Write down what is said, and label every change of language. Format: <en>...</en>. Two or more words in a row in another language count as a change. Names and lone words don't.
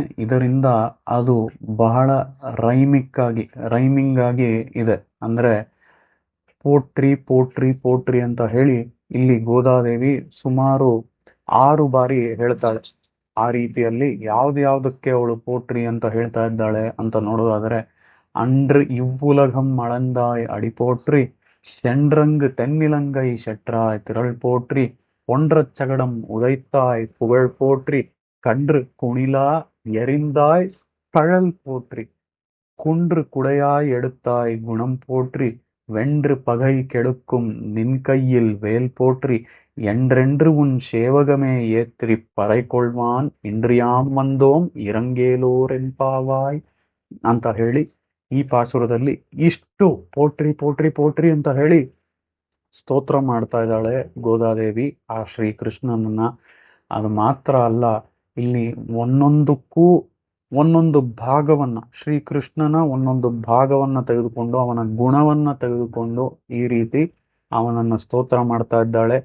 <kn>ಇದರಿಂದ ಅದು ಬಹಳ ರೈಮಿಂಗ್ ಆಗಿ ಇದೆ. ಅಂದರೆ ಪೋಟ್ರಿ ಅಂತ ಹೇಳಿ ಇಲ್ಲಿ ಗೋದಾದೇವಿ ಸುಮಾರು 6 ಬಾರಿ ಹೇಳ್ತಾಳೆ. ಆ ರೀತಿಯಲ್ಲಿ ಯಾವ್ದಕ್ಕೆ ಅವಳು ಪೋಟ್ರಿ ಅಂತ ಹೇಳ್ತಾ ಇದ್ದಾಳೆ ಅಂತ ನೋಡೋದಾದ್ರೆ,</kn> <ta>அன்று இவ்வுலகம் அளந்தாய் அடி போற்றி, சென்றங்கு தென்னிலங்கை செற்றாய் திரள் போற்றி, ஒன்றச் சகடம் உதைத்தாய் புகழ் போற்றி, கன்று குணிலா எறிந்தாய் கழல் போற்றி, குன்று குடையாய் எடுத்தாய் குணம் போற்றி, வென்று பகை கெடுக்கும் நின் கையில் வேல் போற்றி, என்றென்று உன் சேவகமே ஏற்றி பறை கொள்வான், இன்றியாம் வந்தோம் ಇರಂಗೇಲೋರೆಂಪಾವಾಯ್</ta> <kn>ಅಂತ ಹೇಳಿ ಈ ಪಾಸುರದಲ್ಲಿ ಇಷ್ಟು ಪೋಟ್ರಿ ಅಂತ ಹೇಳಿ ಸ್ತೋತ್ರ ಮಾಡ್ತಾ ಇದ್ದಾಳೆ ಗೋದಾದೇವಿ ಆ ಶ್ರೀಕೃಷ್ಣನನ್ನ. ಅದು ಮಾತ್ರ ಅಲ್ಲ, ಇಲ್ಲಿ ಒಂದೊಂದು ಭಾಗವನ್ನ, ಶ್ರೀಕೃಷ್ಣನ ಒಂದೊಂದು ಭಾಗವನ್ನ ತೆಗೆದುಕೊಂಡು, ಅವನ ಗುಣವನ್ನ ತೆಗೆದುಕೊಂಡು ಈ ರೀತಿ ಅವನನ್ನ ಸ್ತೋತ್ರ ಮಾಡ್ತಾ ಇದ್ದಾಳೆ.</kn>